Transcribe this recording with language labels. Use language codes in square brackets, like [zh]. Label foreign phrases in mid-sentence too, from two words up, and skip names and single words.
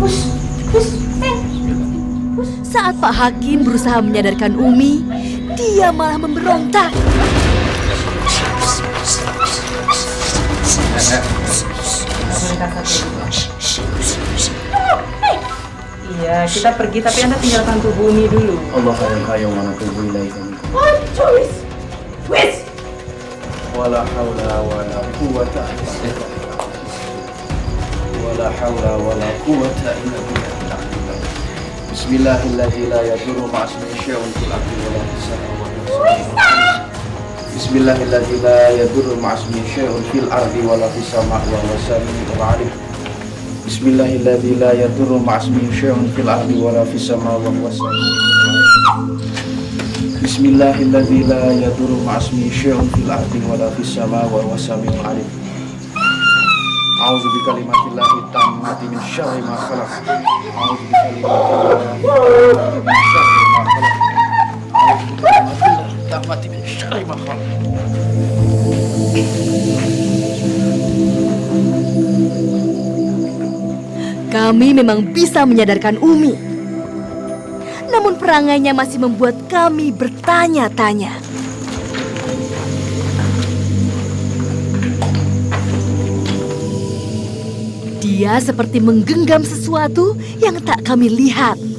[id] Saat Pak Hakim berusaha menyadarkan Umi, dia malah memberontak. Iya, kita pergi tapi Anda tinggalkan tubuh Umi dulu. Allah yang mana tubuh ilaikum. [jv] Wis. [ar] ولا حول ولا قوة إلا بالله. ولا حول ولا قوة إلا بالله. بسم الله الرحمن الرحيم. لا يضر مع اسمه شيء في الأرض ولا في السماء. بسم الله الرحمن الرحيم. لا يضر مع اسمه شيء في الأرض ولا في السماء وهو السميع العليم. بسم الله الرحمن الرحيم. لا يضر مع اسمه شيء في الأرض ولا في السماء وهو السميع العليم. بسم الله الرحمن الرحيم. لا يضر مع اسمه شيء في الأرض ولا في السماء وهو السميع العليم. أعوذ بكلمات الله التامات من شر ما خلق. أعوذ بكلمات الله من شر ما خلق. أعوذ بكلمات الله التامات من شر ما خلق. [id] Kami memang bisa menyadarkan Umi. Namun perangainya masih membuat kami bertanya-tanya. Dia seperti menggenggam sesuatu yang tak kami lihat.